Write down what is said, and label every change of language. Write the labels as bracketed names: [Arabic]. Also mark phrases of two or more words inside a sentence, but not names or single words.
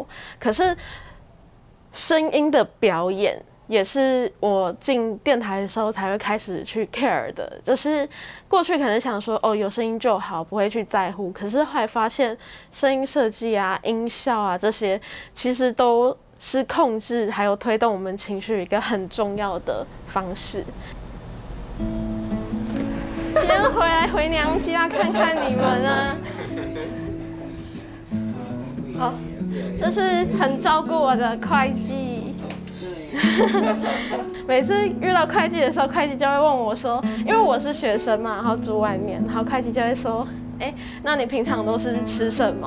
[Chinese] 可是聲音的表演也是我進電台的時候才會開始去 care 的，就是過去可能想說哦，有聲音就好，不會去在乎，可是後來發現聲音設計啊、音效啊這些其實都是控制還有推動我們情緒一個很重要的方式。天回娘家看看你们啊。哦，这是很照顾我的会计。每次遇到会计的时候，会计就会问我说，因为我是学生嘛，然后住外面，然后会计就会说，那你平常都是吃什么？